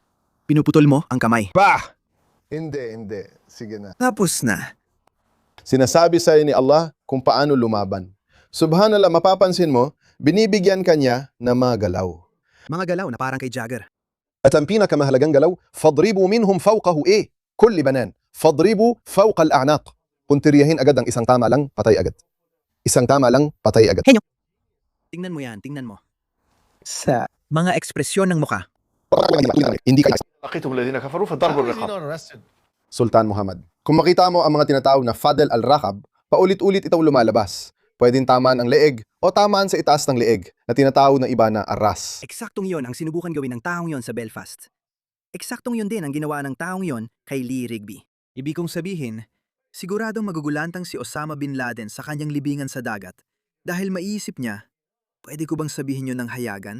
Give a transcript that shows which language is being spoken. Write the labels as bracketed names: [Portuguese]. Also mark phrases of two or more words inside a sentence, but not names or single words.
[Filipino] Pinuputol mo ang kamay. Bah! Hindi. Sige na. Tapos na. Sinasabi sa ni Allah kung paano lumaban. Subhanallah, mapapansin mo, binibigyan kanya na mga galaw. Mga galaw na parang kay Jagger. At ang pinakamahalagang galaw, [Arabic] فَضْرِبُوا مِنْهُمْ فَوْقَهُ كُلِّ بَنَانٍ فَضْرِبُوا فَوْقَ الْأَعْنَاقِ. [Filipino] Puntiryahin agad ang isang tama lang, patay agad. Isang tama lang, patay agad. Tingnan mo yan, tingnan mo. Sa mga ekspresyon ng muka. Hindi ka [Arabic] لقيتم الذين كفروا فضربوا الرقاب. [Filipino] Sultan Muhammad. Kung makita mo ang mga tinatawag na [Arabic] فضل الرقاب, [Filipino] paulit-ulit itong lumalabas. Pwedeng tamaan ang leeg o tamaan sa itaas ng leeg na tinatawag ng iba na arras. Eksaktong yon ang sinubukan gawin ng taong yon sa Belfast. Eksaktong yon din ang ginawa ng taong yon kay Lee Rigby. Ibig kong sabihin, siguradong magugulantang si Osama Bin Laden sa kanyang libingan sa dagat dahil maiisip niya, pwede ko bang sabihin yon ng hayagan?